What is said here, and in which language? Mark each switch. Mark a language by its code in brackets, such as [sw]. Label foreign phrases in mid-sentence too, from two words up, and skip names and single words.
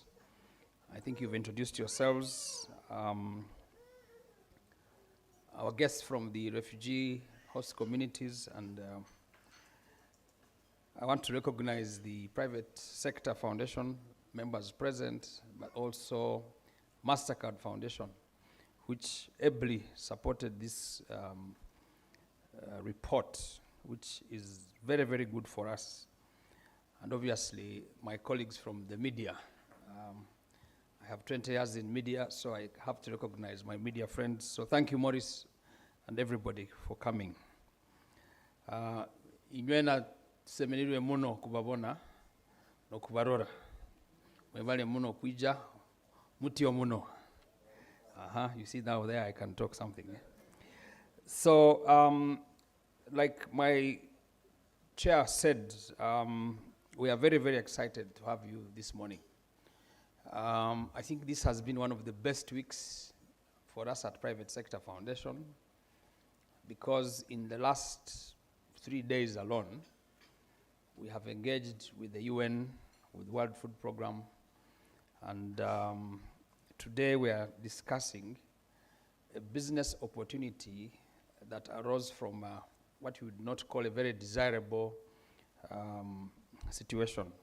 [en] I think you've introduced yourselves. Our guests from the refugee host communities, and I want to recognize the private sector foundation members present, but also Mastercard Foundation, which ably supported this report, which is very, very good for us. And obviously, my colleagues from the media. I have 20 years in media, so I have to recognize my media friends. So thank you, Maurice, and everybody for coming. [ttj] Inywena semenirwe muno kubabona no kubarora. Mwevale muno kuija mutio muno. [en] You see now there I can talk something. So, like my chair said, we are very, very excited to have you this morning. I think this has been one of the best weeks for us at Private Sector Foundation, because in the last 3 days alone, we have engaged with the UN, with World Food Programme, and today we are discussing a business opportunity that arose from what you would not call a very desirable situation.